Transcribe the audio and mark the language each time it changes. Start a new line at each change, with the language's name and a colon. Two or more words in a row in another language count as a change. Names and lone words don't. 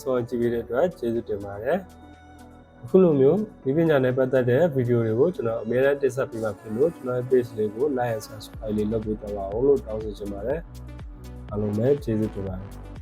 Burmese: ဆုံးကြည့်ပေးတဲ့အတွက်ကျေးဇူးတင်ပါတယ်အခုလိုမျိုးဒီပညာနဲ့ပတ်သက်တဲ့ဗီဒီယိုတွေကိုကျွန်တော်အများအားတင်ဆက်ပေးမှာဖြစ်လို့ကျွန်တော်ရဲ့ page လေးကို
English: like and subscribe
Burmese: လေးလုပ်ပေးတော့ပါအောင်လို့တောင်းဆိုချင်ပါတယ်အားလုံးပဲကျေးဇူးတင်ပါတယ်